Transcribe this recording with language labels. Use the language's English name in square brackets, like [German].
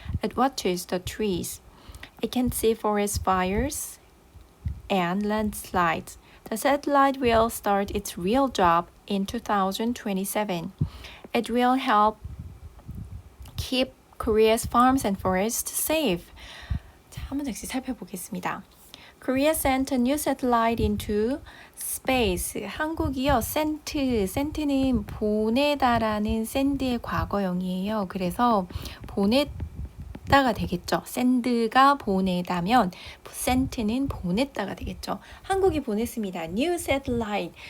[English] It watches the trees. It can see forest fires and landslides. The satellite will start its real job in 2027. It will help keep Korea's farms and forests safe. [Korean] 자, 한 문장씩 살펴보겠습니다. [English] Korea sent a new satellite into space. [Korean] 한국이요, sent는 보내다라는 send의 과거형이에요. 그래서 보냈다가 되겠죠. send가 보내다면 sent는 보냈다가 되겠죠. 한국이 보냈습니다. [English] New satellite.